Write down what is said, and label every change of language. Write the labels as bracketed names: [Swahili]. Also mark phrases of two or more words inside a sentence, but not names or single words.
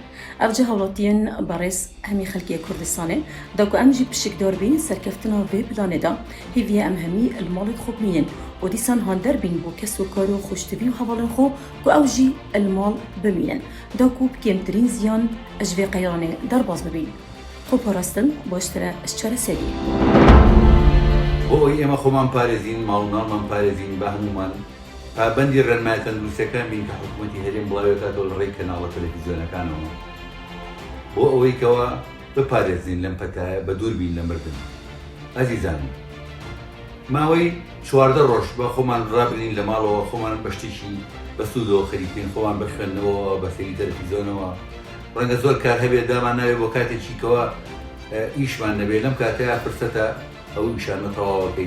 [Kurdish] Ev cih hewlatiyên berêz hemî xelkê Kurdistanê da ku em jî pişikdar bîn serkeftina vê planê da hêviye em hemî li malê xwe bimînin û dîsan hander bîn bo kes û kar û xweştevî û hevalên xwe ku ew jî li mal bimînin da ku kêmtirîn ziyan ji vê qeyanê derbas bibîn. Xweparastin baştir e ji çareseriyê. [Central Kurdish] بۆ ئەوەی ئێمە خۆمان پارێزین ماڵناڵمان پارێزین بە هەمومان پابەندی ڕێنمایە تەندروستیەکان بین کە حکوومەتی هەرێم بڵاوێتاتەوە لە ڕێی کەناڵە تەلەڤیزیۆنەکانەوە بۆ ئەوەی کەوە بپارێزین لەم پەتایە بە دوور بین لە مردن. ئەزیزان ماوەی 14 ڕۆژ بە خۆمان ڕابنین لە ماڵەوە خۆمان بە شتێکی بە سوودەوە خەریکین خۆمان بە خوێندنەوە بە سەیری تەلەڤیزیۆنەوە ڕەنگە زۆر کار هەبێت دامان ناوێت بۆ کاتێکی کەوە ئیشمان نەبێت لەم کاتەیە فرسەتە ئەو ئیشانە تەواوەکەیت.